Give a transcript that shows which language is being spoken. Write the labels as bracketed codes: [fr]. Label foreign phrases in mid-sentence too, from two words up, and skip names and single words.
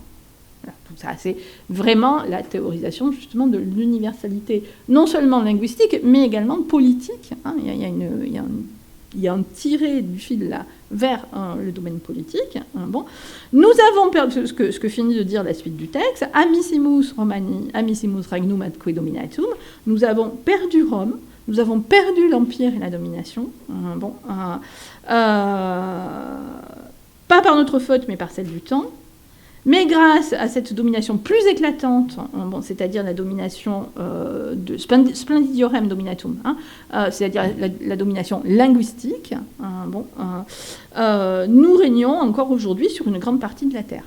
[fr] Voilà, tout ça, c'est vraiment la théorisation, justement, de l'universalité, non seulement linguistique, mais également politique. Hein. Il y a un tiré du fil là vers le domaine politique. Hein, bon. Nous avons perdu ce que finit de dire la suite du texte. [la] Amissimus Romani, amissimus regnum atque dominatum. [fr] Nous avons perdu Rome, nous avons perdu l'empire et la domination. Bon, pas par notre faute, mais par celle du temps. Mais grâce à cette domination plus éclatante, bon, c'est-à-dire la domination de [la] splendidorem dominatum, [fr] hein, c'est-à-dire la domination linguistique, bon, nous régnons encore aujourd'hui sur une grande partie de la Terre.